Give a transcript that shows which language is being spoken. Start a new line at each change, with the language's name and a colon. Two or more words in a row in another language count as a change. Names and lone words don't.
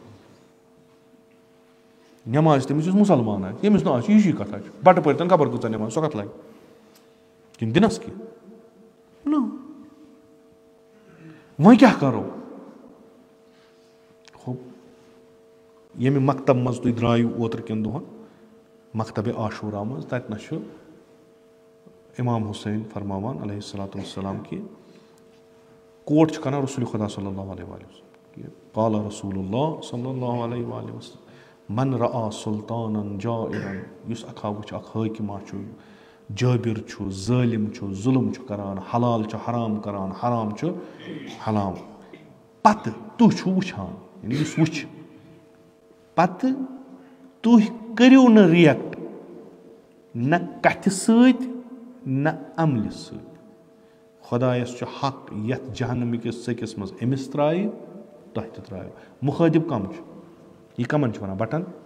Kashmiri: نٮ۪ماز تٔمِس یُس مُسلمان آسہِ ییٚمِس نہٕ آسہِ یہِ چھِ کتھا چھِ بٹہٕ پٲرۍ تن خبر کۭژاہ نٮ۪ماز سۄ کتھ لگہِ کِنہٕ دِنس کینٛہہ نہ وۄنۍ کیٛاہ کرو ییٚمہِ مکتب منٛز تُہۍ درٛایِو اوترٕ کٮ۪ن دۄہن مکتبِ عاشوٗرا منٛز تتنس چھُ امام حُسین فرماوان
Arabic: علیہ الصلوۃ والسلام
Kashmiri: کہِ کوٹ چھُ کران رسوٗلِ خۄدا
Arabic: صلی اللہ علیہ وسلم قال رسول اللہ صلی اللہ علیہ وآلہ وسلم من رعا سلطانن جائرن
Kashmiri: یُس اکھا وٕچھِ اکھ حٲکِما چھُ جٲبِر چھُ ظٲلِم چھُ ظُلم چھُ کران حلال چھُ حرام کران حرام چھُ حلال پتہٕ تُہۍ چھُو وٕچھان یعنی یُس وٕچھِ پتہٕ تُہۍ کٔرِو نہٕ رِیکٹ نہ کتھِ سۭتۍ نہ عملہِ سۭتۍ خۄدایس چھُ حق یتھ جہنمٕکِس ژٔکِس منٛز أمِس ترٛایہِ تۄہہِ تہِ ترٛایو مُخٲطِب کم چھُ یہِ کمن چھِ ونان بٹن